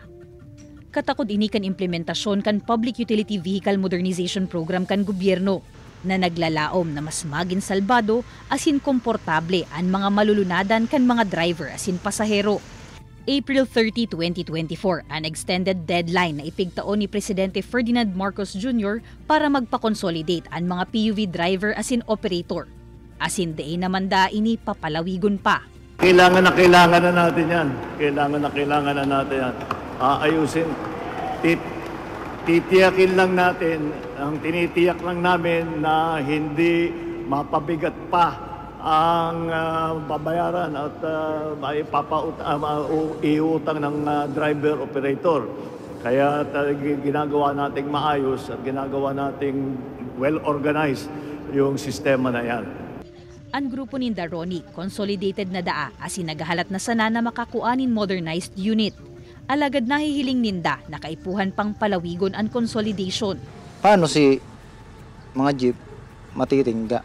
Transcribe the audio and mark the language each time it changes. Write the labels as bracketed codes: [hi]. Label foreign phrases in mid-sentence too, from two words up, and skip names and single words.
[bik] Katakod ini kan implementasyon kan Public Utility Vehicle Modernization Program kan gobyerno na naglalaom na mas maging salbado asin komportable ang mga malulunadan kan mga driver asin pasahero. April 30, 2024, an extended deadline na ipigtaon ni Presidente Ferdinand Marcos Jr. para magpa-consolidate ang mga PUV driver asin operator. Asin dein naman da ini papalawigon pa. [tl] Kailangan na natin yan. Kailangan na natin yan. Ayusin. Titiyakin lang natin, ang tinitiyak lang namin na hindi mapabigat pa ang babayaran at iutang ng driver operator. Kaya ginagawa nating maayos at ginagawa nating well-organized yung sistema na yan. [bik] Ang grupo ni Daroni, consolidated na daa asin naghahalat na sana na makakuanin modernized unit. Alagad nahihiling ninda na kaipuhan pang palawigon ang consolidation. Paano si mga jeep matitingga?